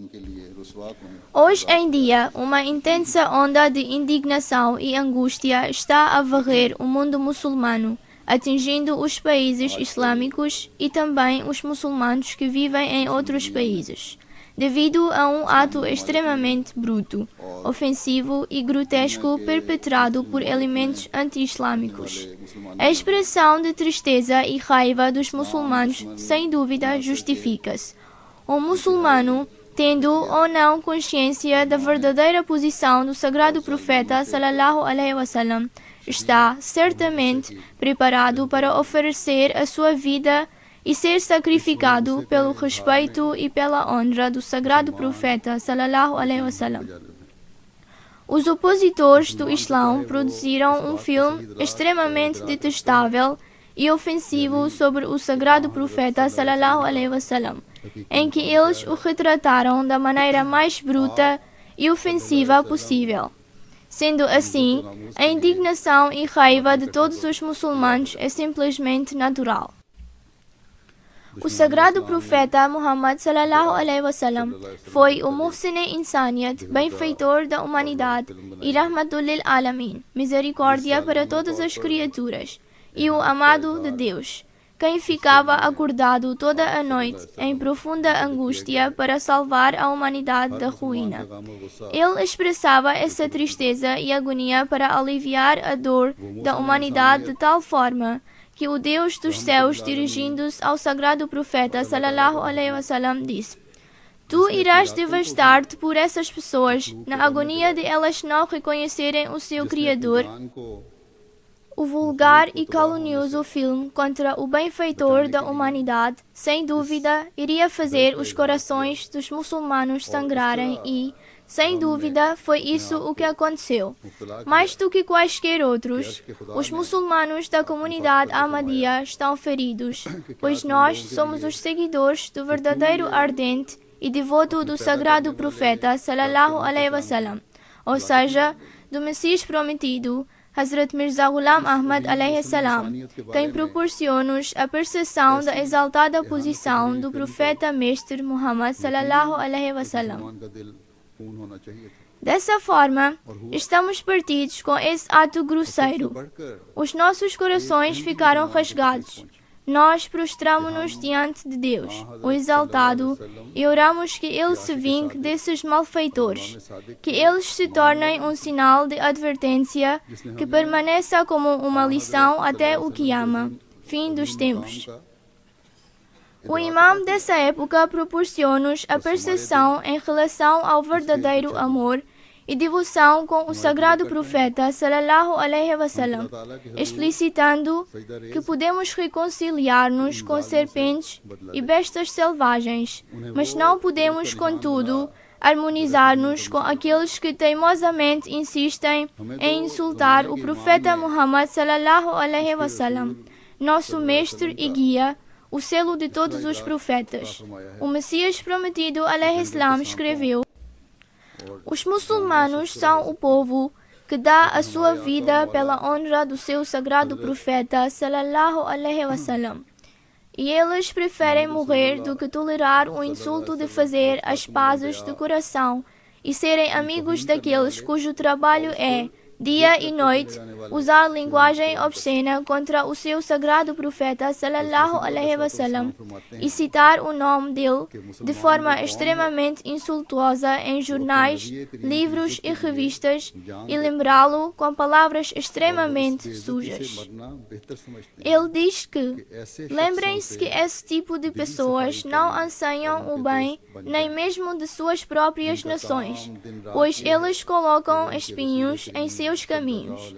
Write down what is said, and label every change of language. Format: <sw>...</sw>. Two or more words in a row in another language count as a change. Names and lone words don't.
<pt>Hoje em dia, uma intensa onda de indignação e angústia está a varrer o mundo muçulmano, atingindo os países islâmicos e também os muçulmanos que vivem em outros países, devido a um ato extremamente bruto, ofensivo e grotesco perpetrado por elementos anti-islâmicos. A expressão de tristeza e raiva dos muçulmanos, sem dúvida, justifica-se. O muçulmano, tendo ou não consciência da verdadeira posição do sagrado profeta</pt> <ar>صلى الله عليه وسلم,</ar> <pt>está certamente preparado para oferecer a sua vida e ser sacrificado pelo respeito e pela honra do sagrado profeta</pt> <ar>صلى الله عليه وسلم.</ar> <pt>Os opositores do Islão produziram um filme extremamente detestável e ofensivo sobre o sagrado profeta</pt> <ar>صلى الله عليه وسلم,</ar> <pt>em que eles o retrataram da maneira mais bruta e ofensiva possível. Sendo assim, a indignação e raiva de todos os muçulmanos é simplesmente natural. O sagrado profeta Muhammad</pt> <ar>صلى الله عليه وسلم</ar> <pt>foi o</pt> <ur>محسنِ انسانیت,</ur> <pt>benfeitor da humanidade, e</pt> <ar>رحمة للعالمين,</ar> <pt>misericórdia para todas as criaturas, e o amado de Deus, quem ficava acordado toda a noite em profunda angústia para salvar a humanidade da ruína. Ele expressava essa tristeza e agonia para aliviar a dor da humanidade de tal forma que o Deus dos céus, dirigindo-se ao sagrado profeta</pt> <ar>صلى الله عليه وسلم,</ar> <pt>disse: Tu irás devastar-te por essas pessoas, na agonia de elas não reconhecerem o seu Criador. O vulgar e calunioso filme contra o benfeitor da humanidade, sem dúvida, iria fazer os corações dos muçulmanos sangrarem e, sem dúvida, foi isso o que aconteceu. Mais do que quaisquer outros, os muçulmanos da comunidade Ahmadiyya estão feridos, pois nós somos os seguidores do verdadeiro ardente e devoto do sagrado profeta</pt> <ar>صلى الله عليه وسلم,</ar> <pt>ou seja, do Messias prometido, Hazrat Mirza Ghulam Ahmad</pt> <ar>عليه السلام,</ar> <pt>quem proporciona-nos a percepção da exaltada posição do profeta mestre Muhammad</pt> <ar>صلى الله عليه وسلم.</ar> <pt>Dessa forma, estamos partidos com esse ato grosseiro. Os nossos corações ficaram rasgados. Nós prostramo-nos diante de Deus, o Exaltado, e oramos que Ele se vingue desses malfeitores, que eles se tornem um sinal de advertência, que permaneça como uma lição até o Qiyamah, fim dos tempos. O imam dessa época proporciona-nos a percepção em relação ao verdadeiro amor e devoção com o sagrado profeta</pt> <ar>صلى الله عليه وسلم,</ar> <pt>explicitando que podemos reconciliar-nos com serpentes e bestas selvagens, mas não podemos, contudo, harmonizar-nos com aqueles que teimosamente insistem em insultar o profeta Muhammad</pt> <ar>صلى الله عليه وسلم,</ar> <pt>nosso mestre e guia, o selo de todos os profetas. O Messias prometido</pt> <ar>عليه السلام</ar> <pt>escreveu: Os muçulmanos são o povo que dá a sua vida pela honra do seu sagrado profeta</pt> <ar>صلى الله عليه وسلم.</ar> <pt>E eles preferem morrer do que tolerar o insulto de fazer as pazes de coração e serem amigos daqueles cujo trabalho é, dia e noite, usar linguagem obscena contra o seu sagrado profeta</pt> <ar>صلى الله عليه وسلم</ar> <pt>e citar o nome dele de forma extremamente insultuosa em jornais, livros e revistas e lembrá-lo com palavras extremamente sujas. Ele diz que lembrem-se que esse tipo de pessoas não anseiam o bem nem mesmo de suas próprias nações, pois eles colocam espinhos em seus caminhos.</pt>